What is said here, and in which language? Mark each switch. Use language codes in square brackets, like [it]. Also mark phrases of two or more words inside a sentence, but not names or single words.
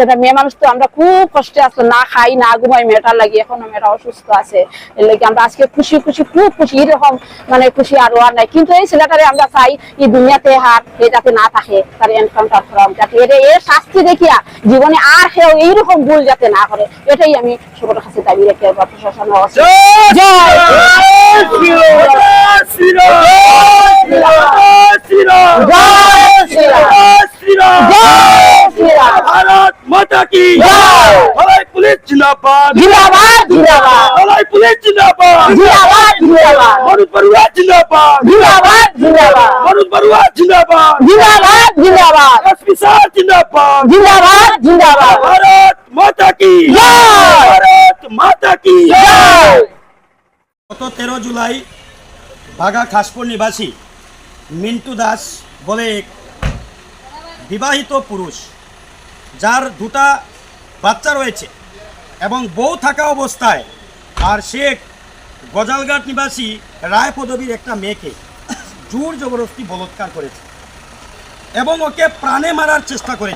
[bn] এটা মেয়ে মানুষ তো, আমরা খুব কষ্টে আসলো, না খাই না ঘুমাই মেয়েটার লাগে, এখনো মেয়েটা অসুস্থ আছে। এর লাগে আমরা আজকে খুশি খুশি, খুব খুশি, এরকম মানে খুশি আরো আর নাই। কিন্তু এই ছেলেটারে আমরা চাই এই দুনিয়াতে হার যাতে না থাকে, তার এনকাউন্টার করা, যাতে এর শাস্তি দেখিয়া জীবনে আর কেউ এইরকম ভুল যাতে না করে, এটাই আমি সবার কাছে দাবি রেখে প্রশাসন [hi] भारत माता की जय। पुलिस जिंदाबाद जिंदाबाद जिंदाबाद, पुलिस जिंदाबाद जिंदाबाद जिंदाबाद, मनोज बरुआ जिंदाबाद जिंदाबाद जिंदाबाद, मनोज बरुआ जिंदाबाद जिंदाबाद जिंदाबाद, एसपी साहब जिंदाबाद जिंदाबाद जिंदाबाद, भारत माता की जय। भारत माता की जय। [bn] গত 13 জুলাই বাগা খাসপুর নিবাসী মিন্টু দাস বলে এক বিবাহিত পুরুষ, যার দুটা বাচ্চা রয়েছে এবং বউ থাকা অবস্থায়, আর সে গজালঘাট নিবাসী রায় পদবীর একটা মেয়েকে জোর জবরদস্তি বলৎকার করেছে এবং ওকে প্রাণে মারার চেষ্টা করেছে।